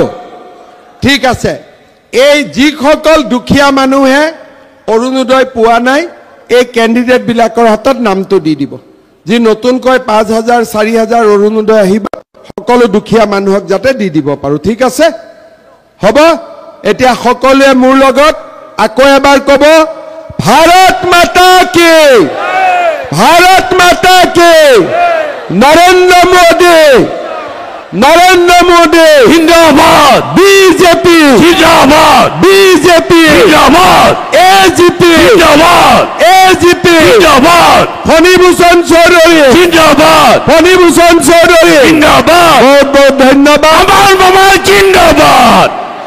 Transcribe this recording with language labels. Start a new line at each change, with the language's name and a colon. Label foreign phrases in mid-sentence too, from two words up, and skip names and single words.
Assamese: ঠিক আছে এই যিসকল দুখীয়া মানুহে অৰুণোদয় পোৱা নাই এই ক্যান্ডিডেট বিলাকৰ হাতত নামটো দি দিব যি নতুনকৈ 5000 4000 অৰুণোদয় আহিবা সকলো দুখীয়া মানুহক যাতে দি দিব পাৰো ঠিক আছে হ'ব এতিয়া সকলোৱে মোৰ লগত আকৌ এবাৰ ক'ব
Hindi: भारत माता की नरेंद्र मोदी जिंदाबाद बीजेपी जिंदाबाद बीजेपी जिंदाबाद एजीपी जिंदाबाद फणिभूषण चौधरी जिंदाबाद जिंदाबाद बहुत बहुत धन्यवाद जिंदाबाद